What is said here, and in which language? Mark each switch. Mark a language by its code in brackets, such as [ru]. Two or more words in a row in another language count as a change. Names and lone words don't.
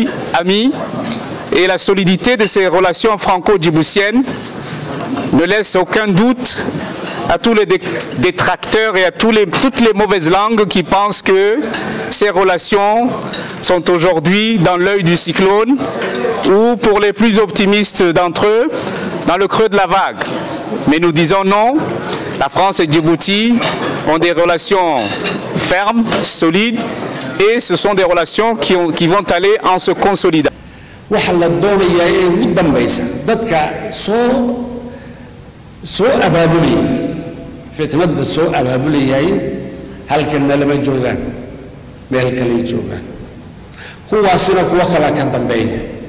[fr] amis et la solidité de ces relations franco-djiboutiennes ne laisse aucun doute à tous les détracteurs et à toutes les mauvaises langues qui pensent que ces relations sont aujourd'hui dans l'œil du cyclone ou, pour les plus optimistes d'entre eux, dans le creux de la vague. Mais nous disons non, la France et Djibouti ont des relations fermes, solides, et ce sont des relations qui vont aller en se consolidant. [so] waxa la doonayaa ee ugu dambaysa dadka soo abaabulay fitnada soo abaabulay halkan lama joogaan meel kale joogaan kuwaasina kuwa kala ka dambeeya